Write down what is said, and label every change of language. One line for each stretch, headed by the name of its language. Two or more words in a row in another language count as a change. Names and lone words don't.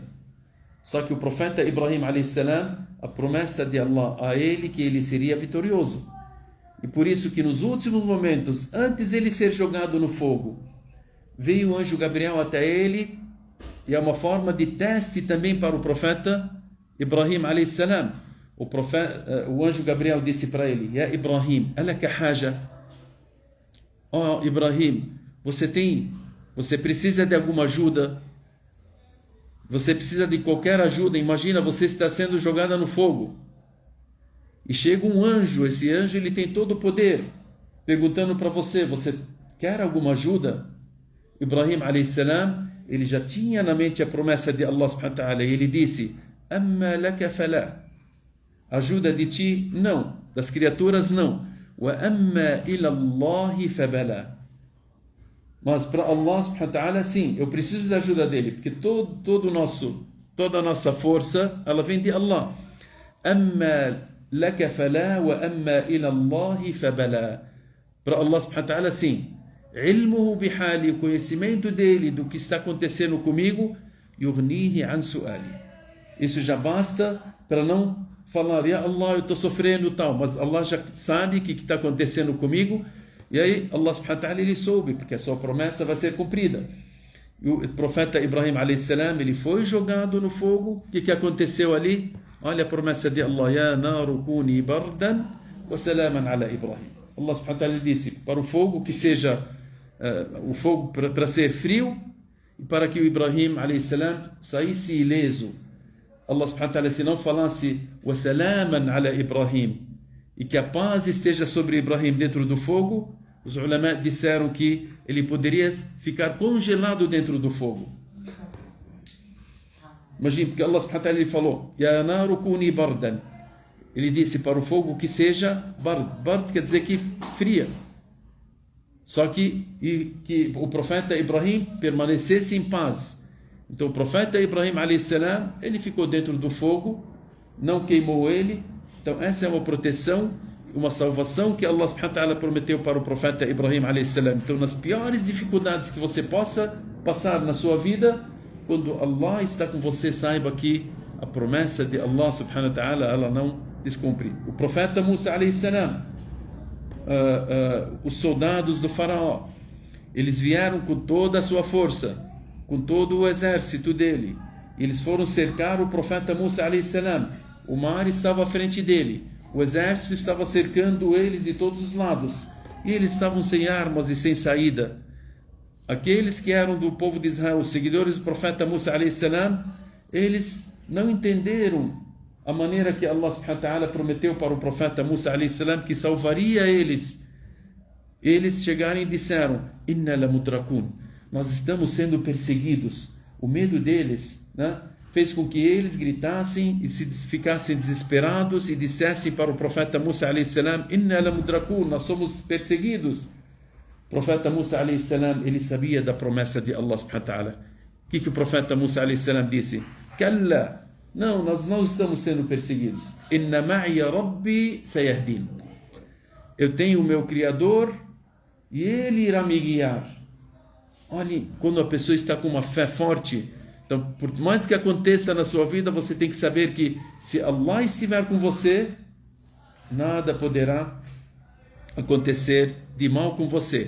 Portuguese: Só que o profeta Ibrahim a.s., a promessa de Allah a ele que ele seria vitorioso. E por isso que nos últimos momentos, antes de ele ser jogado no fogo, veio o anjo Gabriel até ele, e é uma forma de teste também para o profeta Ibrahim a.s. O anjo Gabriel disse para ele:
Arabic: يا إبراهيم، ألك حاجة?
Portuguese: Oh Ibrahim, você precisa de alguma ajuda? Você precisa de qualquer ajuda? Imagina, você está sendo jogada no fogo. E chega um anjo, esse anjo ele tem todo o poder, perguntando para você quer alguma ajuda? Ibrahim a.s., ele já tinha na mente a promessa de Allah
Arabic: سبحانه وتعالى,
Portuguese: e ele disse:
Arabic: أما لك فلا.
Portuguese: Ajuda de ti, não. Das criaturas, não.
Arabic: وأما إلى الله فبلى.
Portuguese: Mas para Allah
Arabic: سبحانه وتعالى,
Portuguese: sim, eu preciso da ajuda dele, porque toda a nossa força, ela vem de Allah.
Arabic: أما لك فلا وأما إلى الله فبلى.
Portuguese: Para Allah
Arabic: سبحانه وتعالى,
Portuguese: sim.
Arabic: علمه بحالي,
Portuguese: o conhecimento dele do que está acontecendo comigo,
Arabic: يغنيه عن سؤالي.
Portuguese: Isso já basta para não falar:
Arabic: يا الله,
Portuguese: eu estou sofrendo tal, mas Allah já sabe o que está acontecendo comigo. E aí Allah
Arabic: سبحانه وتعالى,
Portuguese: ele soube, porque a sua promessa vai ser cumprida. E o profeta Ibrahim a.s., ele foi jogado no fogo. O que aconteceu ali? Olha a promessa de Allah:
Arabic: يا نار كوني بردا وسلاما على إبراهيم.
Portuguese: Allah
Arabic: سبحانه وتعالى
Portuguese: disse para o fogo que seja o fogo para ser frio, e para que o Ibrahim a.s. saísse ileso. Allah
Arabic: سبحانه وتعالى,
Portuguese: se não falasse
Arabic: وسلاما على إبراهيم,
Portuguese: e que a paz esteja sobre Ibrahim dentro do fogo, os ulama disseram que ele poderia ficar congelado dentro do fogo. Imagine, porque Allah
Arabic: سبحانه وتعالى,
Portuguese: ele falou:
Arabic: يا نار كوني بردا.
Portuguese: Ele disse para o fogo que seja bard. Bard quer dizer que fria. Só que o profeta Ibrahim permanecesse em paz. Então o profeta Ibrahim a.s., ele ficou dentro do fogo, não queimou ele. Então essa é uma proteção, uma salvação que Allah
Arabic: سبحانه وتعالى
Portuguese: prometeu para o profeta Ibrahim a.s. Então nas piores dificuldades que você possa passar na sua vida, quando Allah está com você, saiba que a promessa de Allah
Arabic: سبحانه وتعالى,
Portuguese: ela não descumpre. O profeta Musa a.s., os soldados do faraó, eles vieram com toda a sua força, com todo o exército dele. Eles foram cercar o profeta Musa a.s. O mar estava à frente dele, o exército estava cercando eles de todos os lados, e eles estavam sem armas e sem saída. Aqueles que eram do povo de Israel, os seguidores do profeta Musa a.s., eles não entenderam a maneira que Allah
Arabic: سبحانه وتعالى
Portuguese: prometeu para o profeta Musa
Arabic: عليه السلام
Portuguese: que salvaria eles. Eles chegaram e disseram:
Arabic: إنا لمدركون,
Portuguese: nós estamos sendo perseguidos. O medo deles, né, fez com que eles gritassem e ficassem desesperados e dissessem para o profeta Musa
Arabic: عليه السلام: إنا لمدركون,
Portuguese: nós somos perseguidos. O profeta Musa
Arabic: عليه السلام,
Portuguese: ele sabia da promessa de Allah
Arabic: سبحانه وتعالى.
Portuguese: O que o profeta Musa
Arabic: عليه السلام
Portuguese: disse? Kalla, não, nós não estamos sendo perseguidos.
Arabic: إن معي ربي سيهدين.
Portuguese: Eu tenho o meu Criador e Ele irá me guiar. Olhe, quando a pessoa está com uma fé forte, então, por mais que aconteça na sua vida, você tem que saber que se Allah estiver com você, nada poderá acontecer de mal com você.